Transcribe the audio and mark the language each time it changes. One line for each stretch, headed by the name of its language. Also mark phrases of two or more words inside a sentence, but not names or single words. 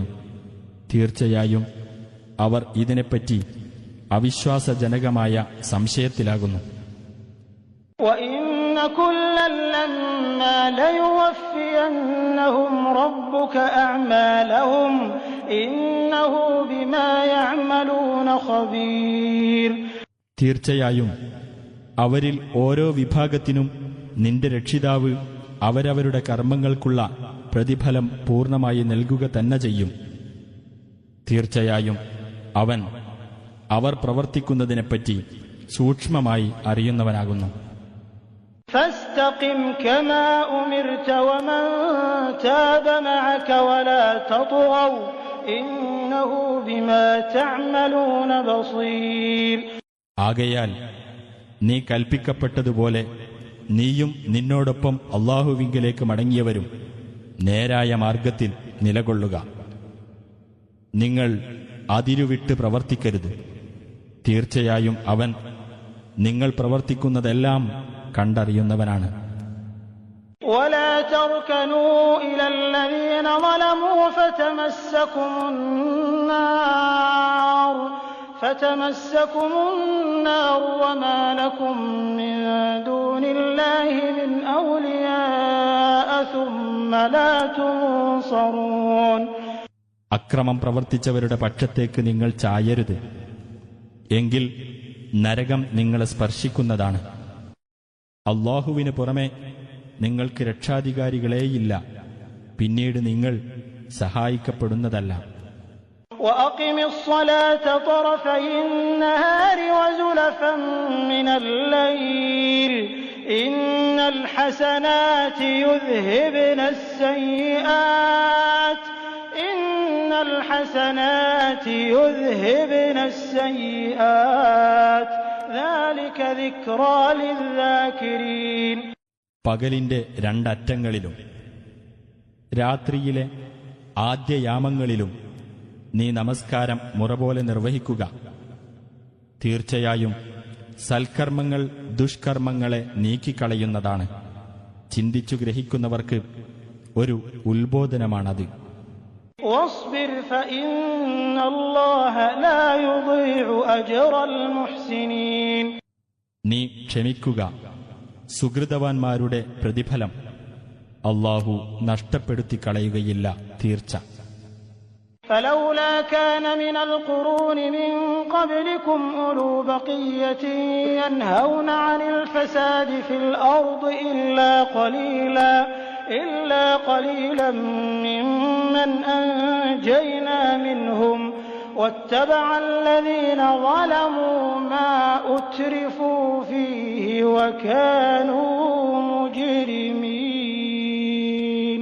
Malayalam: തീർച്ചയായും അവർ ഇതിനെപ്പറ്റി അവിശ്വാസജനകമായ സംശയത്തിലാകുന്നു.
Arabic: وَإِنَّ كُلًّا لَّمَّا لَيُوَفِّيَنَّهُمْ رَبُّكَ أَعْمَالَهُمْ إِنَّهُ بِمَا يَعْمَلُونَ خَبِيرٌ.
Malayalam: തീർച്ചയായും അവരിൽ ഓരോ വിഭാഗത്തിനും നിന്റെ രക്ഷിതാവ് അവരവരുടെ കർമ്മങ്ങൾക്കുള്ള പ്രതിഫലം പൂർണ്ണമായി നൽകുക തന്നെ ചെയ്യും. തീർച്ചയായും അവൻ അവർ പ്രവർത്തിക്കുന്നതിനെപ്പറ്റി സൂക്ഷ്മമായി അറിയുന്നവനാകുന്നു.
Arabic: فاستقم كما أمرت ومن تاب معك ولا تطغوا إنه بما تعملون بصير.
Malayalam: ആകയാൽ നീ കൽപ്പിക്കപ്പെട്ടതുപോലെ നീയും നിന്നോടൊപ്പം അല്ലാഹുവിങ്കലേക്ക് മടങ്ങിയവരും നേരായ മാർഗത്തിൽ നിലകൊള്ളുക. നിങ്ങൾ അതിരുവിട്ട് പ്രവർത്തിക്കരുത്. തീർച്ചയായും അവൻ നിങ്ങൾ പ്രവർത്തിക്കുന്നതെല്ലാം കണ്ടറിയുന്നവനാണ്.
Arabic: ولا تركنوا إلى الذين ظلموا فتمسكم النار وما لكم من دون الله من أولياء ثم لا تنصرون.
Malayalam: അക്രമം പ്രവർത്തിച്ചവരുടെ പക്ഷത്തേക്ക് നിങ്ങൾ ചായരുത്. എങ്കിൽ നരകം നിങ്ങളെ സ്പർശിക്കുന്നതാണ്. അല്ലാഹുവിന് പുറമെ നിങ്ങൾക്ക് രക്ഷാധികാരികളേയില്ല. പിന്നീട് നിങ്ങൾ സഹായിക്കപ്പെടുന്നതല്ല.
Arabic: وأقم الصلاة طرفي النهار وزلفا من الليل إن الحسنات يذهبن السيئات ذلك ذكرى للذاكرين.
Malayalam: പകലിന്റെ രണ്ടറ്റങ്ങളിലും രാത്രിയിലെ ആദ്യയാമങ്ങളിലും നീ നമസ്കാരം മുറപോലെ നിർവഹിക്കുക. തീർച്ചയായും സൽക്കർമ്മങ്ങൾ ദുഷ്കർമ്മങ്ങളെ നീക്കിക്കളയുന്നതാണ്. ചിന്തിച്ചു ഗ്രഹിക്കുന്നവർക്ക് ഒരു ഉത്ബോധനമാണത്.
Arabic: واصبر فإن الله لا يضيع أجر المحسنين.
Malayalam: നീ ക്ഷമിക്കുക. സുഹൃതവാന്മാരുടെ പ്രതിഫലം അല്ലാഹു നഷ്ടപ്പെടുത്തി കളയുകയില്ല. തീർച്ച.
Arabic: فلولا كان من القرون من قبلكم أولو بقية ينهون عن الفساد في الأرض إلا قليلا ممن أنجينا منهم واتبع الذين ظلموا ما أترفوا فيه وكانوا مجرمين.